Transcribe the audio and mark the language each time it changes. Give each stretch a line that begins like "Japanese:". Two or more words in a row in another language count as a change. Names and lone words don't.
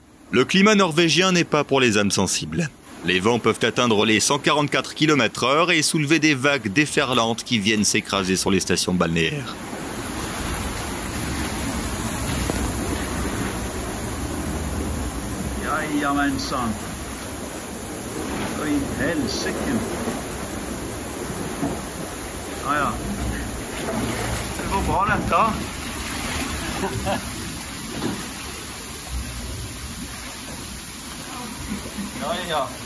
French: Le climat norvégien n'est pas pour les âmes sensibles. Les vents peuvent atteindre les 144 km/h et soulever des vagues déferlantes qui viennent s'écraser sur les stations balnéaires.
Swedish: Jajamensan. Oj, helsike. Ja, ja. Det går bra detta. Ja, ja.